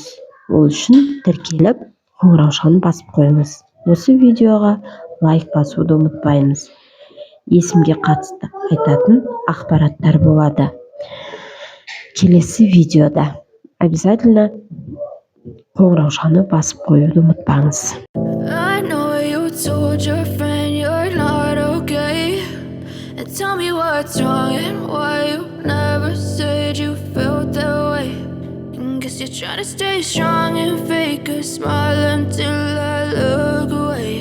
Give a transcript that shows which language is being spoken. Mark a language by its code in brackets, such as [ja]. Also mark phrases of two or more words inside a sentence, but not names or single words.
[kk] Ол үшін тіркеліп, қоңыраушаны басып қойыңыз. Осы видеоға лайк басуды ұмытпайыңыз. Есімге қатысты айтатын ақпараттар болады. Келесі видеода обязательно қоңыраушаны басып қоюды ұмытпаңыз. [en] I know you told your friend you're not okay, and tell me what's wrong and why you never said you felt that way. Guess you're trying to stay strong and fake a smile until I look away.